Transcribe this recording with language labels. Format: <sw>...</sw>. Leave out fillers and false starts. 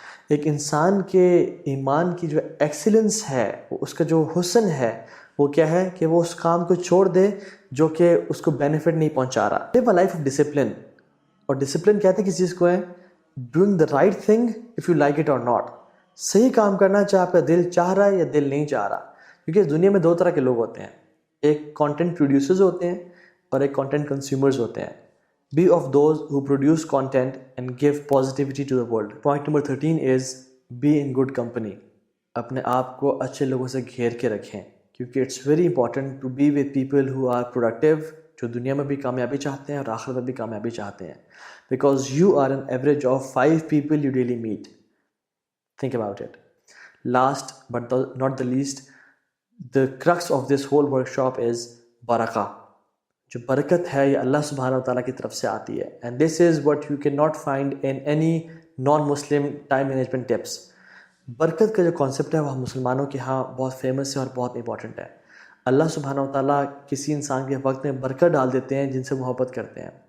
<ur>ایک انسان کے ایمان کی جو ایکسیلنس ہے, اس کا جو حسن ہے, وہ کیا ہے کہ وہ اس کام کو چھوڑ دے جو کہ اس کو بینیفٹ نہیں پہنچا رہا.</ur> <en>Live a life of discipline.</en> <ur>اور ڈسپلن کہتے ہیں کس چیز کو ہے,</ur> <en>Doing the right thing if you like it اور not.</en> <ur>صحیح کام کرنا چاہے آپ کا دل چاہ رہا ہے یا دل نہیں چاہ رہا. کیونکہ اس دنیا میں 2 طرح کے لوگ ہوتے ہیں, ایک کانٹینٹ پروڈیوسرز ہوتے ہیں اور ایک کانٹینٹ کنزیومرز ہوتے ہیں.</ur> <en>Be of those who produce content and give positivity to the world. Point number 13 is be in good company.</en> <ur>اپنے آپ کو اچھے لوگوں سے گھیر کے رکھیں کیونکہ</ur> <en>it's very important to be with people who are productive,</en> <ur>جو دنیا میں بھی کامیابی چاہتے ہیں اور آخرت میں بھی کامیابی چاہتے ہیں.</ur> <en>Because you are an average of 5 people you daily meet. Think about it. Last but not the least, the crux of this whole workshop is barakah.</en> <ur>جو برکت ہے یہ اللہ سبحانہ و تعالیٰ کی طرف سے آتی ہے.</ur> <en>And this is what you can not find in any non Muslim time management tips.</en> <ur>برکت کا جو کانسیپٹ ہے وہ ہم مسلمانوں کے ہاں بہت فیمس ہے اور بہت امپورٹنٹ ہے. اللہ سبحانہ و تعالیٰ کسی انسان کے وقت میں برکت ڈال دیتے ہیں جن سے محبت کرتے ہیں.</ur>